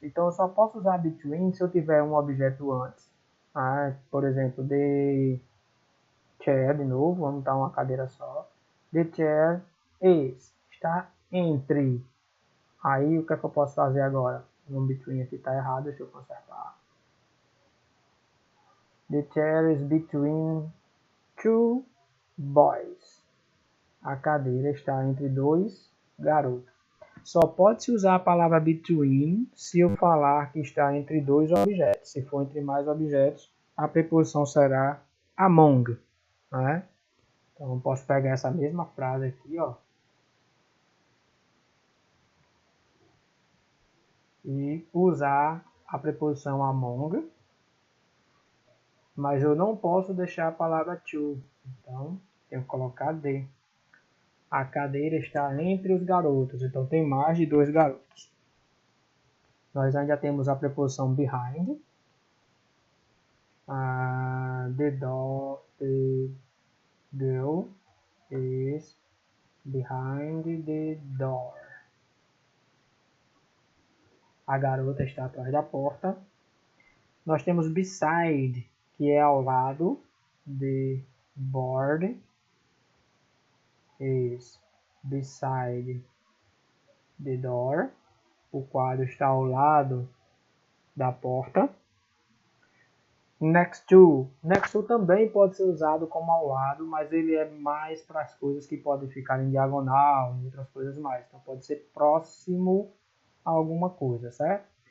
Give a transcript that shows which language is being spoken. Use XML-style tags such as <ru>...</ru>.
<pt>Então eu só posso usar between se eu tiver um objeto antes. Por exemplo,</pt> <en>the chair,</en> <pt>de novo, vamos dar uma cadeira só.</pt> <en>The chair is,</en> <pt>está entre. Aí o que é que eu posso fazer agora? O between aqui está errado, deixa eu consertar.</pt> <en>The chair is between two boys.</en> <pt>A cadeira está entre dois garotos. Só pode-se usar a palavra between se eu falar que está entre dois objetos. Se for entre mais objetos, a preposição será among. Né? Então, eu posso pegar essa mesma frase aqui, ó, e usar a preposição among, mas eu não posso deixar a palavra to. Então, tenho que colocar the. A cadeira está entre os garotos, então tem mais de dois garotos. Nós ainda temos a preposição behind.</pt> <en>The girl is behind the door.</en> <pt>A garota está atrás da porta. Nós temos beside, que é ao lado.</pt> <en>The board is beside the door.</en> <pt>O quadro está ao lado da porta. Next to. Next to também pode ser usado como ao lado, mas ele é mais para as coisas que podem ficar em diagonal e outras coisas mais. Então pode ser próximo a alguma coisa, certo?</pt>